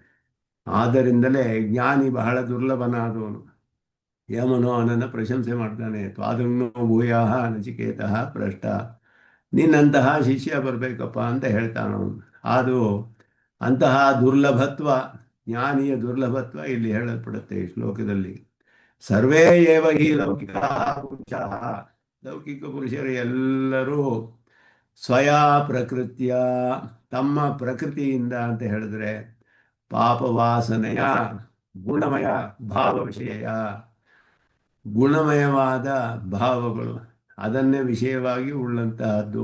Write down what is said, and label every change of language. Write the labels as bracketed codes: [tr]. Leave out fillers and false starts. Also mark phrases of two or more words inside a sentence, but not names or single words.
[kn] ಆದ್ದರಿಂದಲೇ ಜ್ಞಾನಿ ಬಹಳ ದುರ್ಲಭನಾದವನು. ಯಮನು ಅವನನ್ನು ಪ್ರಶಂಸೆ ಮಾಡ್ತಾನೆ. [sa] ತ್ವಾದೃಗ್ನೋ ಭೂಯಾಹ ನಚಿಕೇತಃ ಭ್ರಷ್ಟ. [kn] ನಿನ್ನಂತಹ ಶಿಷ್ಯ ಬರಬೇಕಪ್ಪ ಅಂತ ಹೇಳ್ತಾನವನು. ಅದು ಅಂತಹ ದುರ್ಲಭತ್ವ, ಜ್ಞಾನಿಯ ದುರ್ಲಭತ್ವ ಇಲ್ಲಿ ಹೇಳಲ್ಪಡುತ್ತೆ ಈ ಶ್ಲೋಕದಲ್ಲಿ. [sa] ಸರ್ವೇ ಏವ ಹಿ ಲೌಕಿಕ ಪುರುಷಃ. [kn] ಲೌಕಿಕ ಪುರುಷರು ಎಲ್ಲರೂ [sa] ಸ್ವಯಾ ಪ್ರಕೃತಿಯ, [kn] ತಮ್ಮ ಪ್ರಕೃತಿಯಿಂದ ಅಂತ ಹೇಳಿದ್ರೆ [sa] ಪಾಪವಾಸನೆಯ ಗುಣಮಯ ಭಾವ ವಿಷಯ, [kn] ಗುಣಮಯವಾದ ಭಾವಗಳು ಅದನ್ನೇ ವಿಷಯವಾಗಿ ಉಳ್ಳಂತಹದ್ದು.